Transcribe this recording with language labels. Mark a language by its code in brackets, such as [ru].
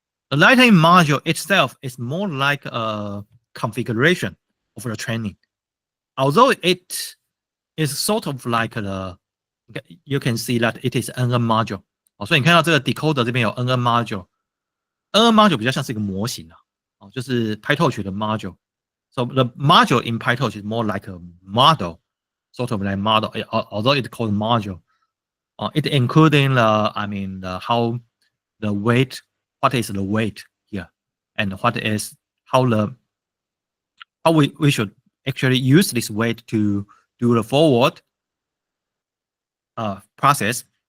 [en] The Lightning module itself is more like a configuration of the training. Although it is sort of like you can see that it is NN module. [zh] 所以你看到这个 decoder 这边有 NN module。NN module 比较像是一个模型就是 PyTorch 的 module。 [en] So the module in PyTorch is more like a model, sort of like model, although it's called module. It including how the weight, what is the weight here, and what is how we should actually use this weight to do the forward process.